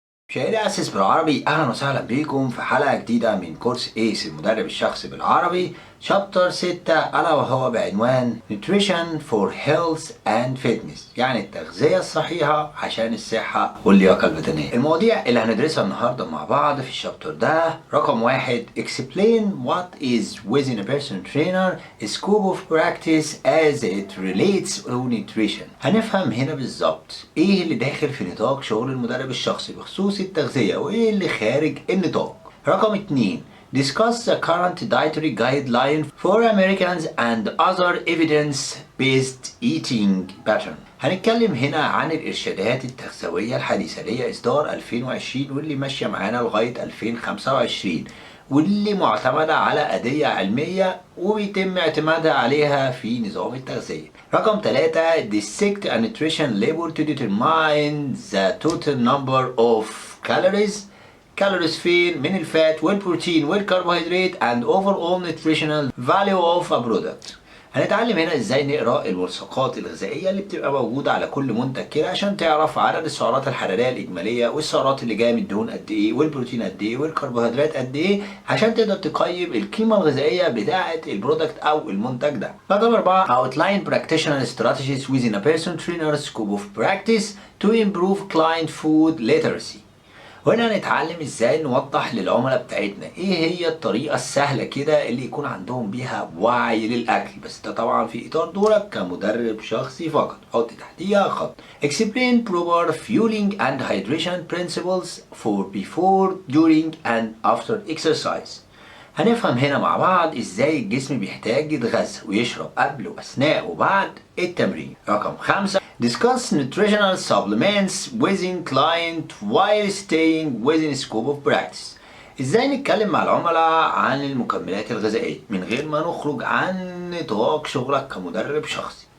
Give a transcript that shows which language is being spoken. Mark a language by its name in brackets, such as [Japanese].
[Arabic] مشاهدي أسس بالعربي، أهلا وسهلا بيكم في حلقة جديدة من كورس إيس المدرب الشخصي بالعربي شابتر 6، ألا وهو بعنوان [English] Nutrition for Health and Fitness، [Arabic] يعني التغذية الصحيحة عشان الصحة واللياقة البدنية. المواضيع اللي هندرسها النهاردة مع بعض في الشابتر ده: رقم 1 [English] Explain what is within a personal trainer scope of practice as it relates to nutrition. [Arabic] هنفهم هنا بالظبط ايه اللي داخل في نطاق شغل المدرب الشخصي بخصوص التغذية وايه اللي خارج النطاق. رقم 2 [English] Discuss the current dietary guideline for Americans and other evidence-based eating pattern. [Arabic] هنتكلم هنا عن الإرشادات التغذوية الحديثة اللي هي إصدار 2020 واللي ماشية معانا لغاية 2025، واللي معتمدة على أدية علمية وبيتم اعتمادها عليها في نظام التغذية. رقم 3 [English] Dissect a nutrition label to determine the total number of calories [Arabic] فين من الفات والبروتين والكربوهيدرات [English] and overall nutritional value of a product. [Arabic] هنتعلم هنا ازاي نقرا الملصقات الغذائيه اللي بتبقى موجوده على كل منتج كده عشان تعرف عدد السعرات الحراريه الاجماليه والسعرات اللي جايه من الدهون قد ايه والبروتين قد ايه والكربوهيدرات قد ايه عشان تقدر تقيم القيمه الغذائيه بتاعه البرودكت او المنتج ده. رقم 4 [English] Outline practitioner strategies within a personal trainer scope of practice to improve client food literacy. [Arabic] وهنا هنتعلم ازاي نوضح للعملاء بتاعتنا ايه هي الطريقة السهلة كده اللي يكون عندهم بيها وعي للأكل، بس ده طبعا في إطار دورك كمدرب شخصي فقط. حط تحتيها خط. [English] Explain proper fueling and hydration principles for before, during and after exercise. [Arabic] هنفهم هنا مع بعض ازاي الجسم بيحتاج يتغذى ويشرب قبل واثناء وبعد التمرين. رقم 5 [English] Discuss nutritional supplements within client while staying within scope of practice. [Arabic] ازاي نتكلم مع العملاء عن المكملات الغذائية من غير ما نخرج عن نطاق شغلك كمدرب شخصي.